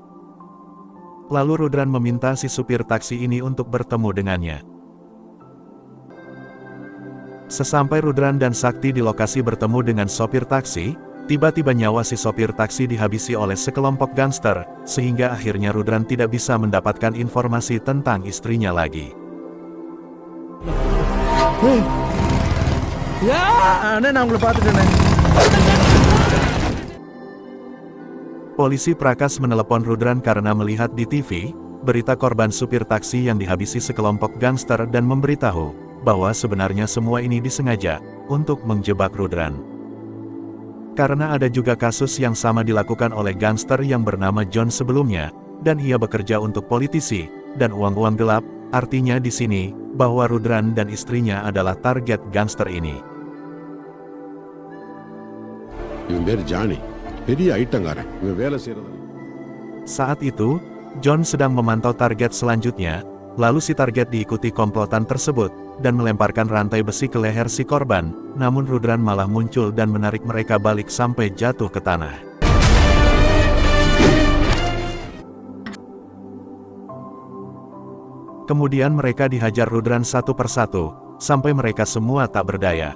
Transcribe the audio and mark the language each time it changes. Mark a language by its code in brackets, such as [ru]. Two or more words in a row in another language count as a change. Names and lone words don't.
[id] Lalu Rudran meminta si supir taksi ini untuk bertemu dengannya. Sesampai Rudran dan Sakti di lokasi bertemu dengan sopir taksi, tiba-tiba nyawa si sopir taksi dihabisi oleh sekelompok gangster, sehingga akhirnya Rudran tidak bisa mendapatkan informasi tentang istrinya lagi. [ta] அண்ணே நான் உங்களை பார்த்துட்டேன். [id] Polisi Prakas menelepon Rudran karena melihat di TV, berita korban supir taksi yang dihabisi sekelompok gangster dan memberitahu bahwa sebenarnya semua ini disengaja untuk menjebak Rudran. Karena ada juga kasus yang sama dilakukan oleh gangster yang bernama John sebelumnya, dan ia bekerja untuk politisi dan uang-uang gelap, artinya di sini bahwa Rudran dan istrinya adalah target gangster ini. [ta] இவன் பேர் ஜானி, பெரிய ஐட்டங்காரன். இவன் வேலை செய்யறது. [id] Saat itu, John sedang memantau target selanjutnya, lalu si target diikuti komplotan tersebut, dan melemparkan rantai besi ke leher si korban, namun Rudran malah muncul dan menarik mereka balik sampai jatuh ke tanah. Kemudian mereka dihajar Rudran satu persatu, sampai mereka semua tak berdaya.